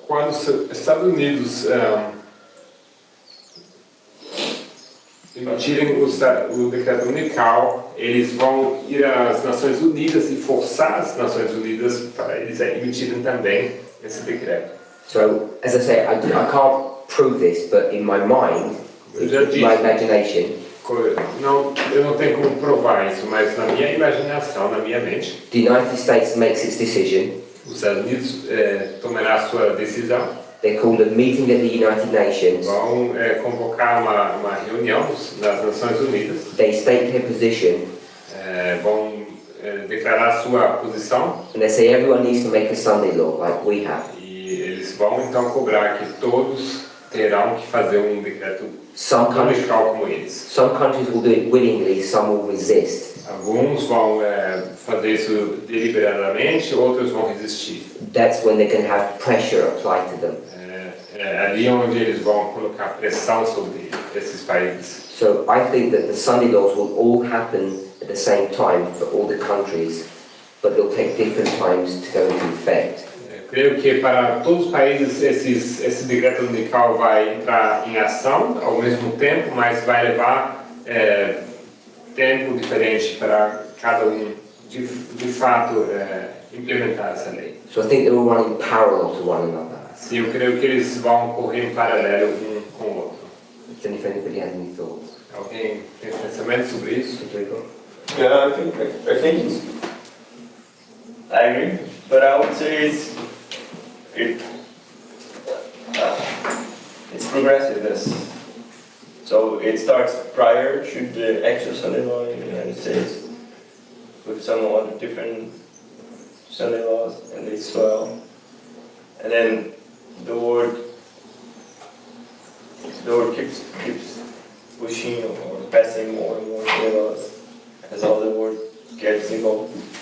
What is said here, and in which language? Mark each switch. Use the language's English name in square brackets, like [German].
[Portuguese] Quando os Estados Unidos emitirem o decreto unical, eles vão ir às Nações Unidas e forçar as Nações Unidas para eles emitirem também esse decreto. [English] So, as I say, I can't prove this, but in my mind, my imagination, [Portuguese] Eu não tenho como provar isso, mas na minha imaginação, na minha mente, [English] the United States makes its decision. [Portuguese] os Estados Unidos tomará a sua decisão. [English] They call a meeting at the United Nations. [Portuguese] Vão convocar uma reunião nas Nações Unidas. [English] They state their position, [Portuguese] Vão declarar a sua posição [English] and they say everyone needs to make a Sunday Law like we have. [Portuguese] e eles vão então cobrar que todos terão que fazer um decreto [English] Some countries, [Portuguese] unical como eles. [English] some countries will do it willingly, some will resist. [Portuguese] Alguns vão fazer isso deliberadamente, outros vão resistir. [English] That's when they can have pressure applied to them. [Portuguese] Ali onde eles vão colocar pressão sobre esses países. [English] So I think that the Sunday laws will all happen at the same time for all the countries, but they'll take different times to go into effect. [Portuguese] Creio que para todos os países esse decreto unical vai entrar em ação ao mesmo tempo, mas vai levar tempo diferente para cada de fato implementar essa lei. [English] So I think they will run in parallel to one another. [Portuguese] Sim, eu creio que eles vão correr em paralelo um com o outro. [English] I don't know if anybody has any thoughts. [Portuguese] Alguém tem pensamento sobre isso? [English] Yeah, I think it's. I agree, but I would say it's progressive. So it starts prior to the actual Sunday law in the United States, with some other different Sunday laws, and they swell, and then the word keeps pushing or passing more and more Sunday laws as all the world gets involved.